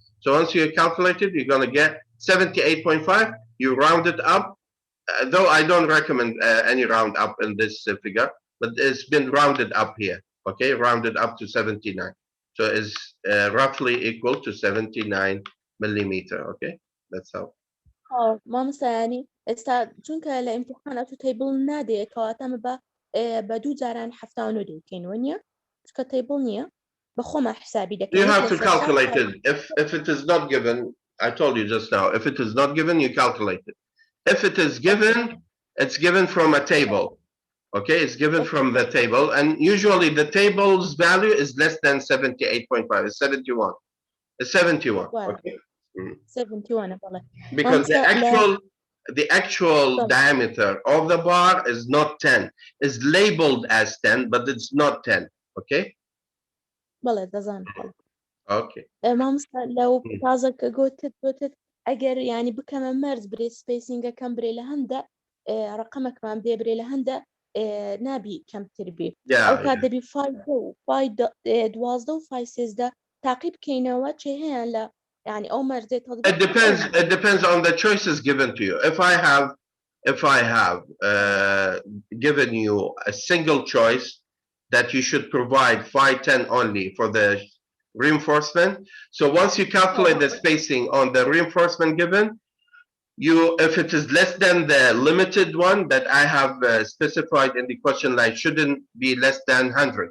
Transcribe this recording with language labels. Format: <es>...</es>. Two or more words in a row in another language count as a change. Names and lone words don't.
<en>So once you calculate it, you're going to get 78.5. You round it up, though I don't recommend any round up in this figure, but it's been rounded up here. Okay, rounded up to 79. So it's roughly equal to 79 millimeter. Okay, that's how.</en> <ckb>مامۆستا ینی ئێستا چونکە لە ئیمتحان ئەو تەیبڵ نادێت کەواتە ئەمە بە دوو جاران 79 دەکەینەوە نییە چکە تەیبڵ نییە بە خۆمان حسابی</ckb> <en>You</en> <ckb>دەکەین</ckb> <en>have to calculate it. If it is not given, I told you just now, if it is not given, you calculate it. If it is given, it's given from a table. Okay, it's given from the table, and usually the table's value is less than 78.5. It's 71. It's 71. Wow. Okay.</en> <ckb>71 بەڵێ</ckb> <en>Because the actual Sorry. diameter of the bar is not 10. It's labeled as 10, but it's not 10. Okay.</en> <ckb>بەڵێ دەزان</ckb> <en>Okay.</en> <ckb>مامۆستا لەو تازە کە گوتت ئەگەر ینی بکەمە مەرز برێ سپیسینگەکەم برێ لە هەندە ڕقەمەکمان دێ برێ لە هەندە نابی کەمتر بێ ئەو کات دەبی فای 12 و فای 13 تاقی بکەینەوە چێ هەیە لە ینی ئەو مەرزێت</ckb> <en>It depends on the choices given to you. If I have given you a single choice that you should provide 510 only for the reinforcement. So once you calculate the spacing on the reinforcement given, if it is less than the limited one that I have specified in the question, like shouldn't be less than 100.</en>